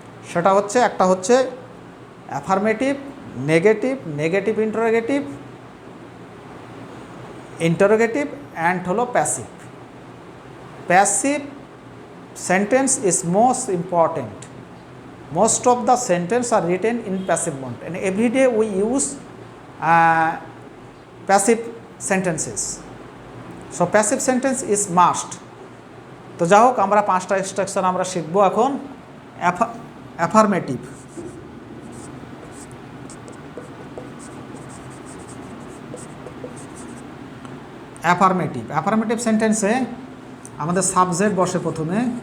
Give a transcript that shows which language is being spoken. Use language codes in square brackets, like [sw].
[bn] সেটা হচ্ছে, একটা হচ্ছে affirmative, negative, negative interrogative, interrogative and হলো passive. [en] Passive sentence is most important. Most of the sentences are written in passive mode, and every day we use passive sentences. So passive sentence is must. [bn] তো যাই হোক, আমরা 5টা structure আমরা শিখবো এখন। Affirmative, affirmative affirmative সেন্টেন্সে আমাদের সাবজেক্ট বসে প্রথমে।